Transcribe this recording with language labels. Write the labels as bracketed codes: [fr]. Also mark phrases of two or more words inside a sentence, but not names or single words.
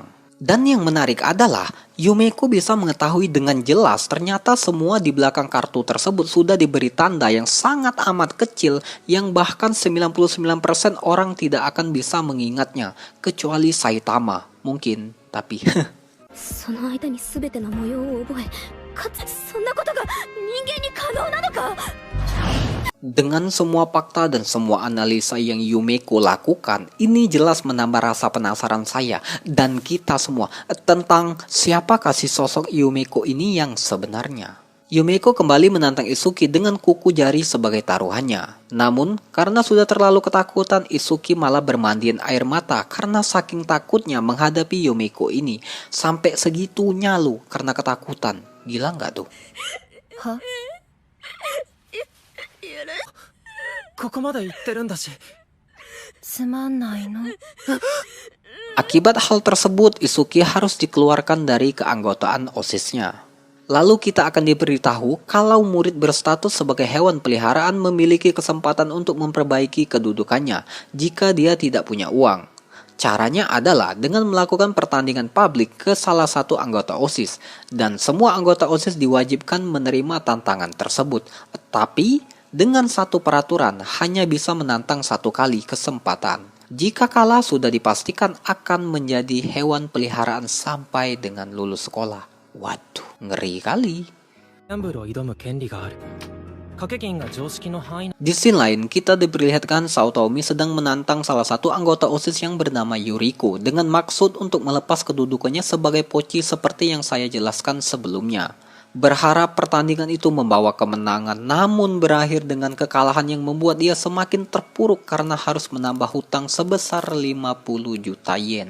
[id] Dan yang menarik adalah, Yumeko bisa mengetahui dengan jelas ternyata semua di belakang kartu tersebut sudah diberi tanda yang sangat amat kecil yang bahkan 99% orang tidak akan bisa mengingatnya, kecuali Saitama. Mungkin, tapi... [ja] その間に全ての模様を覚え、かつそんなことが人間に可能なのか。 [id] Dengan semua fakta dan semua analisa yang Yumeko lakukan, ini jelas menambah rasa penasaran saya dan kita semua tentang siapakah si sosok Yumeko ini yang sebenarnya. Yumeko kembali menantang Itsuki dengan kuku jari sebagai taruhannya. Namun, karena sudah terlalu ketakutan, Itsuki malah bermandian air mata karena saking takutnya menghadapi Yumeko ini. Sampai segitunya lu karena ketakutan. Gila nggak tuh? [ja] はここまで行ってるんだし。つまんないの。 [id] Akibat hal tersebut, Itsuki harus dikeluarkan dari keanggotaan OSIS-nya. Lalu kita akan diberitahu kalau murid berstatus sebagai hewan peliharaan memiliki kesempatan untuk memperbaiki kedudukannya jika dia tidak punya uang. Caranya adalah dengan melakukan pertandingan publik ke salah satu anggota OSIS, dan semua anggota OSIS diwajibkan menerima tantangan tersebut. Tapi dengan satu peraturan, hanya bisa menantang 1 kali kesempatan. Jika kalah sudah dipastikan akan menjadi hewan peliharaan sampai dengan lulus sekolah. Waduh, ngeri kali. [ja] ギャンブルを挑む権利がある。掛け金が常識の範囲。 [id] Di scene lain, kita diperlihatkan Saotomi sedang menantang salah satu anggota OSIS yang bernama Yuriko dengan maksud untuk melepas kedudukannya sebagai poci seperti yang saya jelaskan sebelumnya. berharap pertandingan itu membawa kemenangan, namun berakhir dengan kekalahan yang membuat dia semakin terpuruk karena harus menambah hutang sebesar 50 juta yen.